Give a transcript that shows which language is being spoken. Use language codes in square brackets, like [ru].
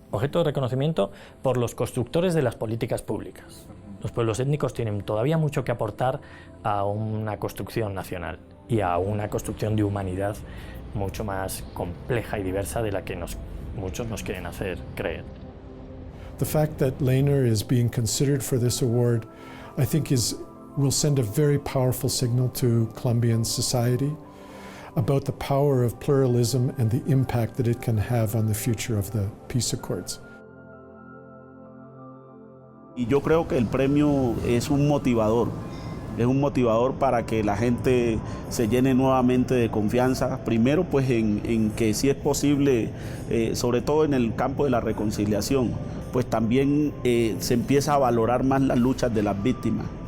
[es] Objeto de reconocimiento por los constructores de las políticas públicas. Los pueblos étnicos tienen todavía mucho que aportar a una construcción nacional y a una construcción de humanidad mucho más compleja y diversa de la que muchos nos quieren hacer creer. [en] The fact that Lehner is being considered for this award, I think will send a very powerful signal to Colombian society about the power of pluralism and the impact that it can have on the future of the peace accords. [es] Y yo creo que el premio es un motivador para que la gente se llene nuevamente de confianza, primero pues en que sí es posible, sobre todo en el campo de la reconciliación, pues también se empieza a valorar más las luchas de las víctimas.